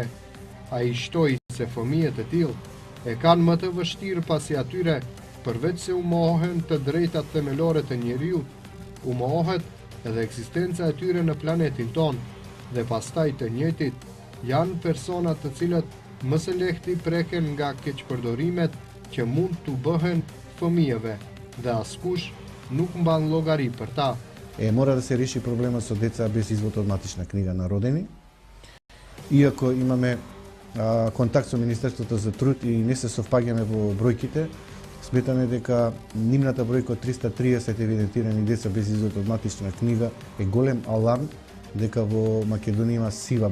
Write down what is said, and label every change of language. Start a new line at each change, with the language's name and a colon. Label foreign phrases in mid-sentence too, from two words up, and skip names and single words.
Albanian: Ai shtoi se fëmijët e tillë e kanë më të vështirë pasi atyre, përveç se u mohohen të drejtat themelore të njeriut, u mohohet edhe ekzistenca e tyre në planetin ton, dhe pastaj të njëjtit janë persona të cilët më së lehti preken nga keqpërdorimet që mund t'u bëhen fëmijëve dhe askush nuk mban llogari për ta.
Macedonian: Мора да се реши проблемот со деца без извод од матична книга на родени. Иако имаме контакт со Министерството за труд и не се совпаѓаме во бројките, сметаме дека нивната бројка од 330 евидентирани деца без извод од матична книга е голем аларм дека во Македонија има сива